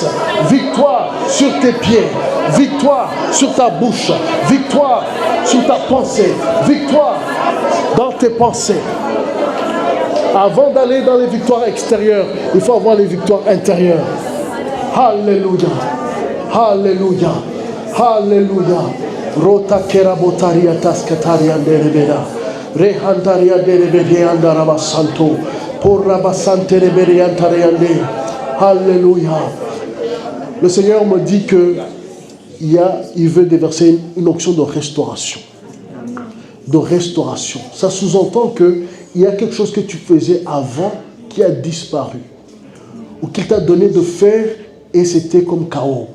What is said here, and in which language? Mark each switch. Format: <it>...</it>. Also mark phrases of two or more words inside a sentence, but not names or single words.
<fr>Victoire sur tes pieds. Victoire sur ta bouche. Victoire sur ta pensée. Victoire dans tes pensées. Avant d'aller dans les victoires extérieures, il faut avoir les victoires intérieures. Alléluia. Alléluia. Alléluia. Rota kerabotaria taskataria derebeda. Rehandaria derebede andaraba santo. Porraba sante reberiantariande. Alléluia. Le Seigneur me dit que il veut déverser une onction de restauration. De restauration. Ça sous-entend qu'il y a quelque chose que tu faisais avant qui a disparu. Ou qu'il t'a donné de faire et c'était comme chaos.</fr>